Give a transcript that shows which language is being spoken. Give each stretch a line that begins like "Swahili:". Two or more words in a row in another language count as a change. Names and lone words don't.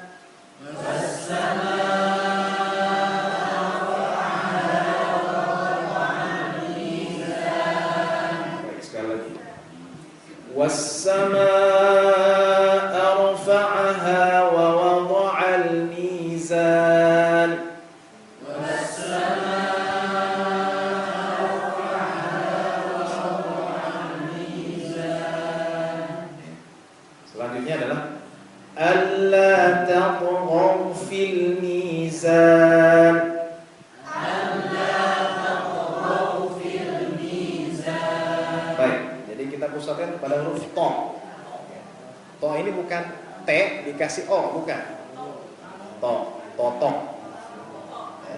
Arabic: والسماء رفعها ووضع الميزان
Indonesian: Selanjutnya adalah
Arabic: ألا تطغوا في الميزان.
Indonesian: Baik, jadi kita pusatkan pada huruf to. To ini bukan T dikasih O, bukan. Totok. Ya.